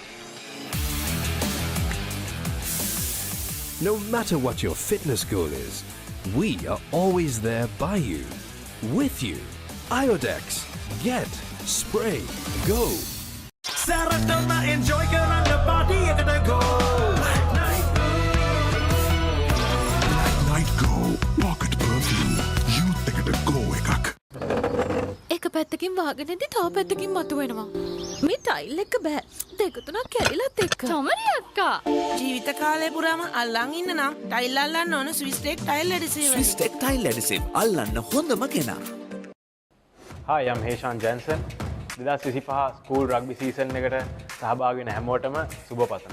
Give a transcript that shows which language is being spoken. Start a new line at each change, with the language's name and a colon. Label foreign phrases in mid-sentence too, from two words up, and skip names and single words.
English: No matter what your fitness goal is, we are always there by you, with you. Iodex, get, spray, go.
Sinhala: සරටෝනා එන්ජෝයි කරන්ග පාටි එකට ගෝ.
English: Night Go Pocket Perfume.
Sinhala: යූත් එකට ගෝ එකක්. එක පැත්තකින් වාගෙනදී තව පැත්තකින් මතුවෙනවා. මේ ටයිල් එක බෑ. දෙක තුනක් කැඩිලත් එක්ක. චමරි අක්කා. ජීවිත කාලය පුරාම අල්ලන් ඉන්න නම් ටයිල් අල්ලන්න ඕන ස්විස් ටෙක් ටයිල් ඇඩිසිව්. ස්විස් ටෙක් ටයිල් ඇඩිසිව් අල්ලන්න හොඳම කෙනා.
English: Hi, I'm Heshan Jensen.
Sinhala: 2025 ස්කූල් රග්බි සීසන් එකට සහභාගී වෙන හැමෝටම සුබ පතනවා.